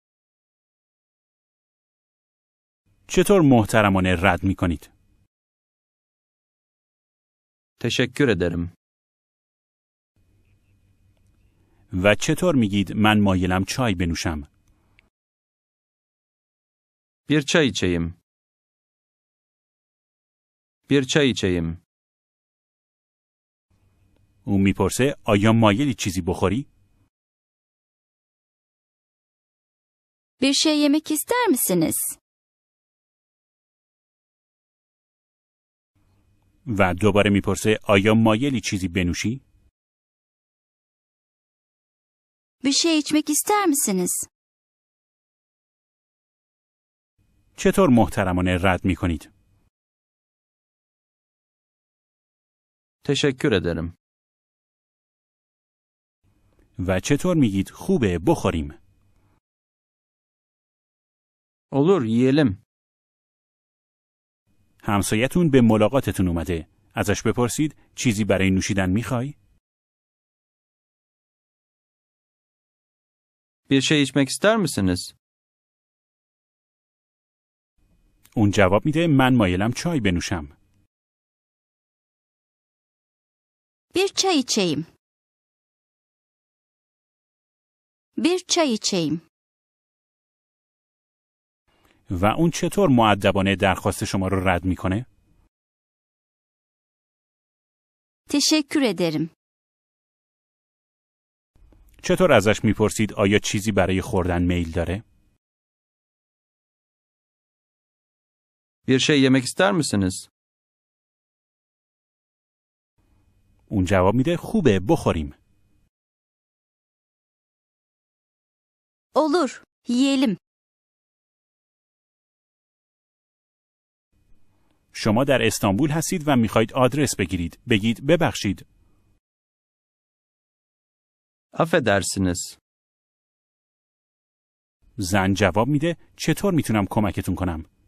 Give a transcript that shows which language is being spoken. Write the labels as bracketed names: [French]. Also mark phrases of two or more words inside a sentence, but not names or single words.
[Persian] چطور محترمانه رد میکنید؟ [Turkish] Teşekkür ederim. [Persian] و چطور میگید من مایلم چای بنوشم؟ [Turkish] Bir çay içeyim. Bir çay içeyim. [Persian] اون میپرسه آیا مایلی چیزی بخوری؟ [Turkish] Bir şey yemek ister misiniz? [Persian] و دوباره میپرسه آیا مایلی چیزی بنوشی؟ [Turkish] Bir şey içmek ister misiniz? [Persian] چطور محترمانه رد میکنید؟ [Turkish] Teşekkür ederim. [Persian] و چطور میگید خوبه بخوریم؟ [Turkish] Olur, yiyelim. [Persian] همسایتون به ملاقاتتون اومده. ازش بپرسید چیزی برای نوشیدن میخوای؟ [Turkish] Bir şey içmek ister misiniz? [Persian] اون جواب میده من مایلم چای بنوشم. [Turkish] Bir çay içeyim. Bir çay içeyim. [Persian] و اون چطور مؤدبانه درخواست شما رو رد میکنه؟ [Turkish] Teşekkür ederim. [Persian] چطور ازش میپرسید آیا چیزی برای خوردن میل داره؟ [Turkish] Bir şey yemek ister misiniz? [Persian] اون جواب میده خوبه بخوریم. [Turkish] Olur, yiyelim. [Persian] شما در استانبول هستید و میخواید آدرس بگیرید. بگید ببخشید. [Turkish] Affedersiniz. [Persian] زن جواب میده چطور میتونم کمکتون کنم؟